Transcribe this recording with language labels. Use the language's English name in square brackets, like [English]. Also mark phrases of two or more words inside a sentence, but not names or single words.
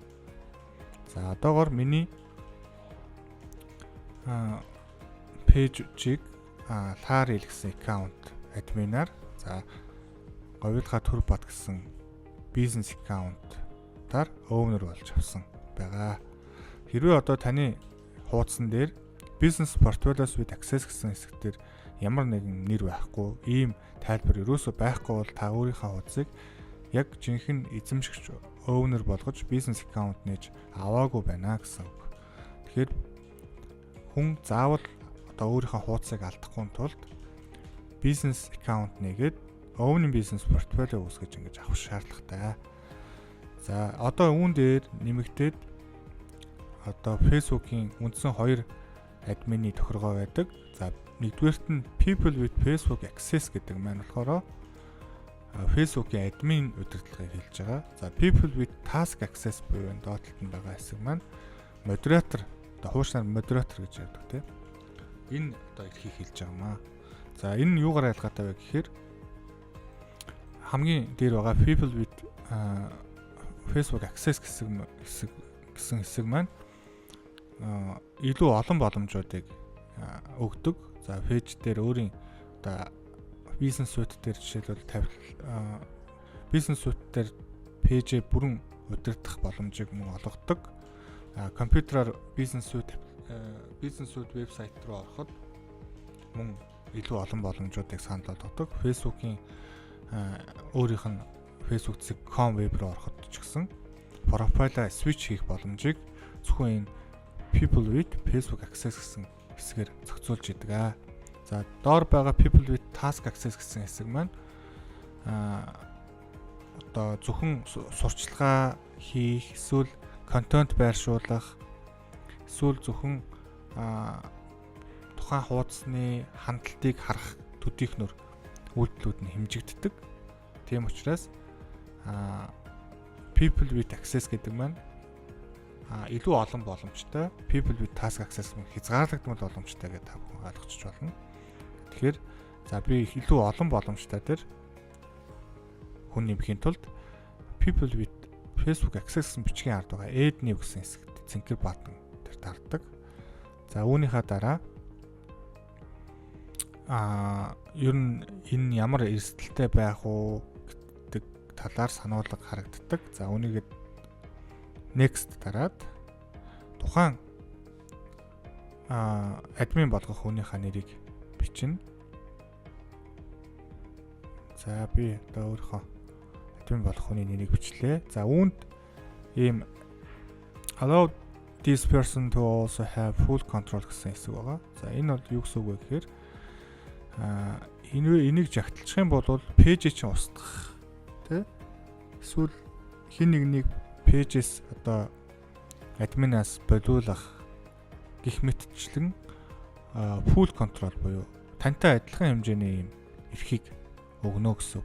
[Mongolian] За одоогоор миний пэйжийг Larry гэсэн аккаунт админаар за говьдхаа төр бат гэсэн бизнес аккаунтаар owner болж авсан байгаа. Хэрвээ одоо таны хуудсан дээр [English] business portfolios with access [Mongolian] гэсэн хэсэг дээр ямар нэгэн нэр байхгүй, ийм тайлбар ерөөсөө байхгүй бол та өөрийнхөө хуудсыг яг жинхэнэ эзэмшигч owner болгож бизнес аккаунт нээж аваагүй байна гэсэн үг. Тэгэхээр хүн заавал одоо өөрийнхөө хуудсыг алдахгүй тулд бизнес аккаунт нэгээд [English] owning business portfolio [Mongolian] үүсгэж ингэж авах шаардлагатай. За одоо үүн дээр нэмэгдээд одоо Facebook-ийн үндсэн 2 админы тохиргоо байдаг. За нэгдүгээрт нь [English] people with Facebook access [Mongolian] гэдэг маань болохоор Facebook-ийн админ удирдлагыг хэлж байгаа. За [English] people with task access [Mongolian] буюу энэ доотлолт нь байгаа хэсэг маань модератор, одоо хуушнаар модератор гэж ярьдаг тийм. Энэ одоо эрхийг хэлж байгаа маа. За энэ нь юугаар ялгаатай вэ гэхээр хамгийн дээр байгаа [English] people with Facebook access [Mongolian] гэсэн хэсэг маань илүү олон боломжуудыг өгдөг. За пэйж дээр өөрийн одоо бизнес суйт дээр жишээлбэл бизнес суйт дээр пэйжээ бүрэн удирдах боломжийг мөн олгодог. Компьютероор бизнес суйт вебсайт руу ороход мөн илүү олон боломжуудыг санал болгодог. Facebook-ийн өөрийнх нь facebook.com веб руу ороход ч гэсэн профайлаа switch хийх боломжийг зөвхөн энэ [English] people with Facebook access [Mongolian] гэсэн хэсгээр зохицуулж идэг. За доор байгаа [English] people with task access [Mongolian] гэсэн хэсэг маань одоо зөвхөн сурчлагаа хийх, эсвэл контент байршуулах, эсвэл зөвхөн тухайн хуудасны хандлтыг харах төдийхнөр үйлдэлүүд нь хэмжигддэг. Тийм учраас [English] people with access [Mongolian] гэдэг маань илүү олон боломжтой, [English] people with task access [Mongolian] нь хязгаарлагдмал боломжтой гэдэг та бүхэн ойлгочих болно. Тэгэхээр за би илүү олон боломжтой дээр хүн нэмэхийн тулд [English] people with Facebook access [Mongolian] гэсэн бичгийн ард байгаа [English] add new [Mongolian] гэсэн хэсэгт цэнхэр баттон дээр дарддаг. За үүнийхээ дараа ер нь энэ ямар эрсдэлтэй байх уу гэдэг талаар сануулга харагддаг. За үүнийг next дараад тухайн админ болгох хүнийхээ нэрийг бичнэ. За би одоо өөрийнхөө админ болох хүний нэрийг бичлээ. За үүнд ийм [English] allow this person to also have full control [Mongolian] гэсэн хэсэг байгаа. За энэ бол юу гэсэн үг вэ гэхээр энийг жагталчих юм бол пэйжээ чинь устгах тий? Эсвэл хин нэгнийг пэйжээс одоо админаас болиулах гэх мэтчлэн [English] full control [Mongolian] буюу тантай адилхан хэмжээний юм эрхийг өгнө гэсэн үг.